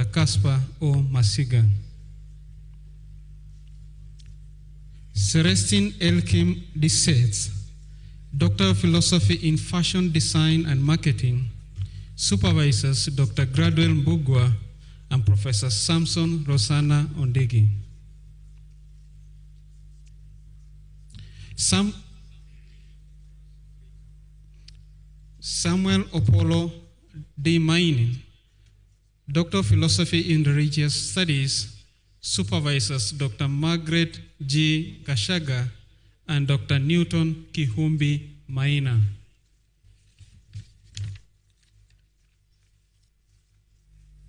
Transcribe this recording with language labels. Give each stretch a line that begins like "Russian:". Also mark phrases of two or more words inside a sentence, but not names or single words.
English: Caspar O. Masiga. Celestine Elkim Dissets, Doctor of Philosophy in Fashion Design and Marketing. Supervisors, Dr. Gradwell Mbugwa and Professor Samson Rosanna Ondegi. Samuel Opolo D. Mainin, Doctor of Philosophy in Religious Studies. Supervisors, Dr. Margaret G. Gashaga and Dr. Newton Kihumbi Maina.